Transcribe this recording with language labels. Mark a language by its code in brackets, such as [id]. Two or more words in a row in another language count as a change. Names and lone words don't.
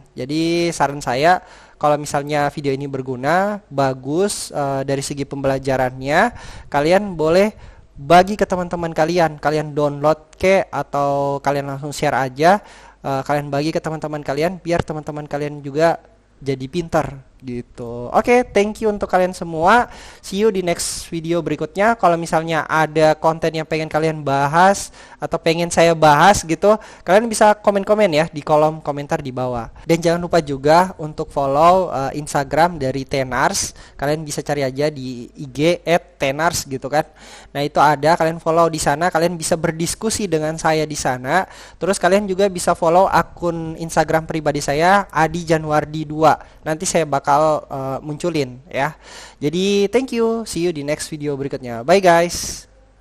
[id] Jadi saran saya, kalau misalnya video ini berguna, bagus dari segi pembelajarannya, kalian boleh bagi ke teman-teman kalian. Kalian download atau kalian langsung share aja. Kalian bagi ke teman-teman kalian biar teman-teman kalian juga jadi pintar gitu. Oke, [en] thank you [id] untuk kalian semua. [en] See you di next video berikutnya. [id] Kalau misalnya ada konten yang pengen kalian bahas atau pengen saya bahas gitu, kalian bisa komen-komen ya di kolom komentar di bawah. Dan jangan lupa juga untuk follow Instagram dari Tenars. Kalian bisa cari aja di IG @tenars gitu kan. Nah, itu ada, kalian follow di sana, kalian bisa berdiskusi dengan saya di sana. Terus kalian juga bisa follow akun Instagram pribadi saya, Adi Januardi 2. Nanti saya bakal munculin ya. Jadi [en] thank you, see you [id] di [en] next video [id] berikutnya. Bye guys.